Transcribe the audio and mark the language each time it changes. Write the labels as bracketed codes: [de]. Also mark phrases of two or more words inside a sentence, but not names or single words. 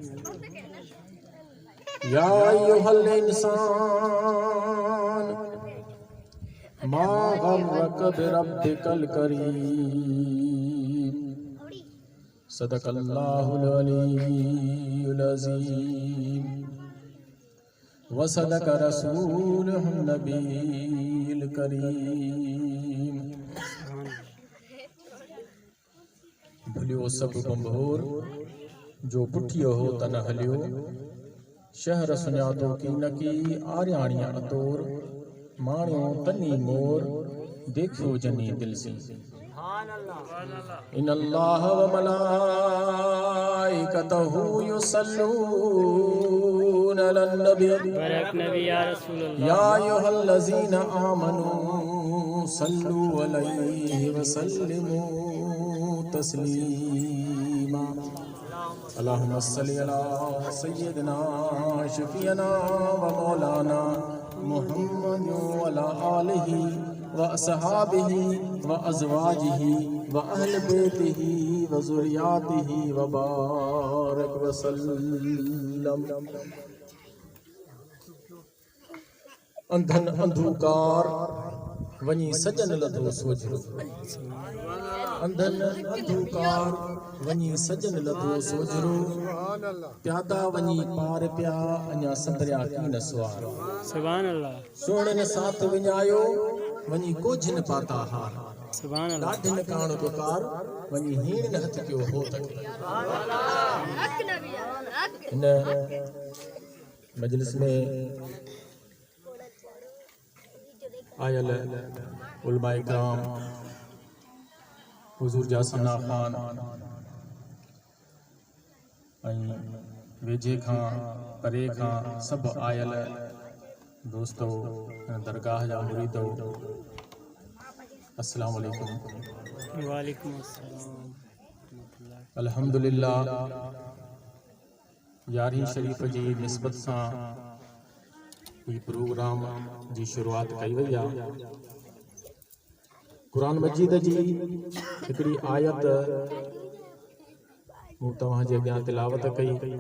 [ar] يا أيها الإنسان ما غرك بربك الكريم. صدق الله العلي العظيم وصدق رسوله النبي الكريم. [sd] भलियो सब बंभोर जो पुठियो हो तन हलियो शहर सुञातो की नकी आर्याणिया अतोर माणियो तनी मोर देखो जनी दिल से। [ar] إن الله وملائكته يصلون على النبي يا أيها الذين آمنوا صلوا عليه وسلموا تسليما. اللهم صل على سيدنا شفيعنا ومولانا محمد وعلى آله وأصحابه وأزواجه وأهل بيته وذريته وبارك وسلم. [sd] अंधन अंधकार वनी सजन लधो सोजरो। अंधन अंधकार वनी सजन लधो सोजरो। प्यादा वनी पार प्या अञा संदरिया की न सवार। [ar] سبحان الله. [sd] सोहणे ने साथ विञायो वनी कोझिन पाता हार। [ar] سبحان الله. [sd] ॾाढिन काण पुकार वनी हीण न हथ कयो हो तक। इन मजलिस में आयल उलमाए किराम हुजूर जा सना खान वेझे खां परे खां सब आयल दोस्तो दरगाह जा मुरीदो [ar] السلام عليكم. وعليكم السلام. [sd] अल्हम्दुलिल्लाह यारहीं शरीफ जी निस्बत सां ही प्रोग्राम जी शुरुआत कई वई आहे। कुरान मजीद जी हिकिड़ी आयत मूं तव्हांजे अॻियां तिलावत कई।